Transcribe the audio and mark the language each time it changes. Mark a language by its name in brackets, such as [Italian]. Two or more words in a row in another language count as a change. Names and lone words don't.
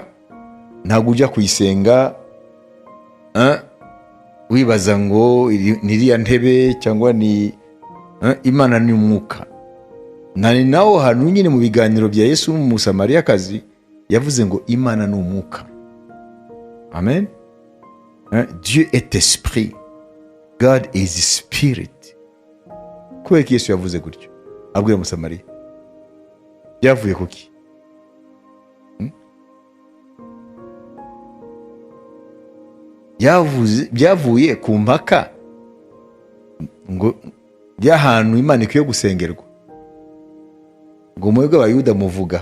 [Kinyarwanda] Ntabwo ujya kuyisenga wibaza ngo ni iriya ntebe cyangwa ni Imana ni umwuka. Nani naho hantu nyine mu biganiro bya Yesu n'umusamariyakazi yavuze ngo Imana ni umwuka. [French] Amen. Dieu est esprit. [English] God is spirit. [Kinyarwanda] Kubera ko Yesu yavuze gutyo abwira umusamariya, byavuye kuki? Byavuye ku mpaka ngo by'ahantu Imana ikwiye gusengerwa, ngo mwebwe Abayuda muvuga.